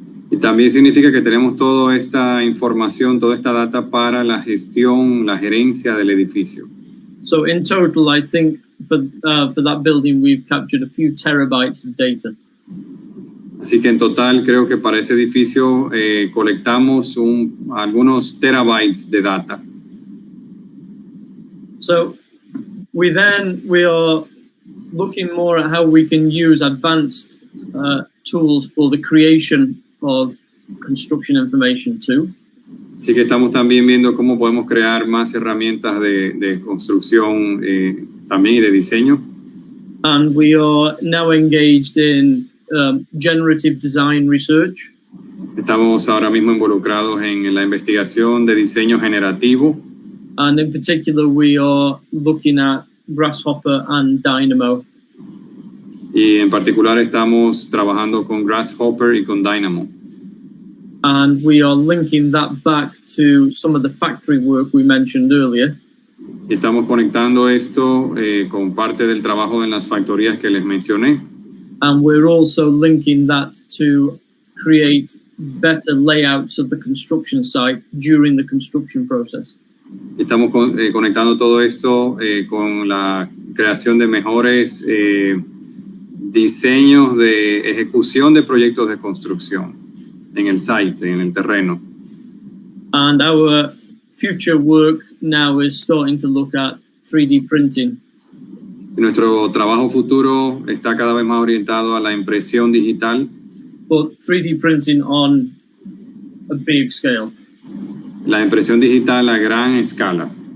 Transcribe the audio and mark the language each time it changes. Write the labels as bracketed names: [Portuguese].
[Spanish] Y también significa que tenemos toda esta información, toda esta data para la gestión, la gerencia del edificio. [English] So in total, I think for that building, we've captured a few terabytes of data. [Spanish] Así que en total creo que para ese edificio colectamos algunos terabytes de data. [English] So we are looking more at how we can use advanced tools for the creation of construction information too. [Spanish] Así que estamos también viendo cómo podemos crear más herramientas de construcción también y de diseño. [English] And we are now engaged in generative design research. [Spanish] Estamos ahora mismo involucrados en la investigación de diseño generativo. [English] And in particular, we are looking at Grasshopper and Dynamo. [Spanish] Y en particular estamos trabajando con Grasshopper y con Dynamo. [English] And we are linking that back to some of the factory work we mentioned earlier. [Spanish] Y estamos conectando esto con parte del trabajo en las factorías que les mencioné. [English] And we're also linking that to create better layouts of the construction site during the construction process. [Spanish] Estamos conectando todo esto con la creación de mejores diseños de ejecución de proyectos de construcción en el site, en el terreno. [English] And our future work now is starting to look at 3D printing. [Spanish] Y nuestro trabajo futuro está cada vez más orientado a la impresión digital. [English] But 3D printing on a big scale. [Spanish] La impresión digital a gran escala.